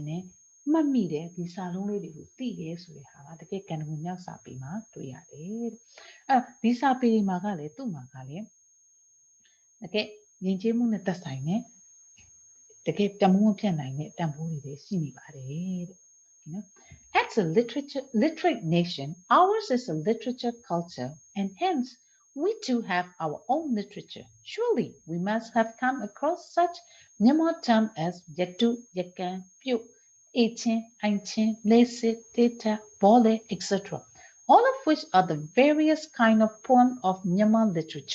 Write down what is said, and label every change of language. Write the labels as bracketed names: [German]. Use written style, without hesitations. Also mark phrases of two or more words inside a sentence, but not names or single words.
[Burmese] တယ်မှတ်မိတယ်ဒီစာလုံးလေးတွေကိုသိတယ်ဆိုတဲ့ဟာကတကယ်ကံဝင်မြောက်စာပေမှာတွေ့ရတယ်ဒီစာပေမှာကလည်းသူ့မှာကလည်းတကယ်ယဉ်ကျေးမှုနဲ့သက်ဆိုင်တဲ့တကယ်တမိုးဖြတ်နိုင်တဲ့တန်ဖိုးတွေရှိနေပါတယ်တဲ့နော် [English] As a literate nation, ours is a literature culture, and hence we too have our own literature. Surely we must have come across such Myanmar terms as Yatu, Yakan, Pyu, Echin, Ainchin, Lese, Teta, Bole, etc., all of which are the various kind of poem of Myanmar literature.